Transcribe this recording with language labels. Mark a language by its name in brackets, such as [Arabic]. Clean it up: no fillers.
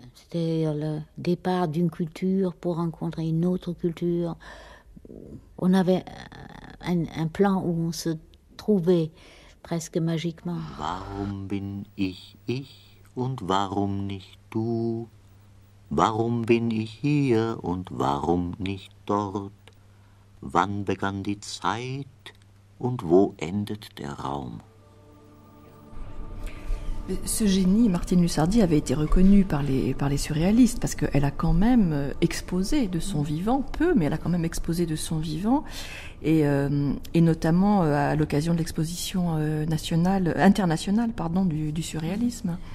[French] C'est-à-dire le départ d'une culture pour rencontrer une autre culture. On avait un plan où on se trouvait presque magiquement. [German] Warum bin ich und warum nicht du? Warum bin ich hier und warum nicht dort? Wann begann die Zeit und wo endet der Raum? [French] Ce génie, Martine Lussardi, avait été reconnue par les surréalistes parce qu'elle a quand même exposé de son vivant, peu, mais elle a quand même exposé de son vivant, et notamment à l'occasion de l'exposition internationale du surréalisme.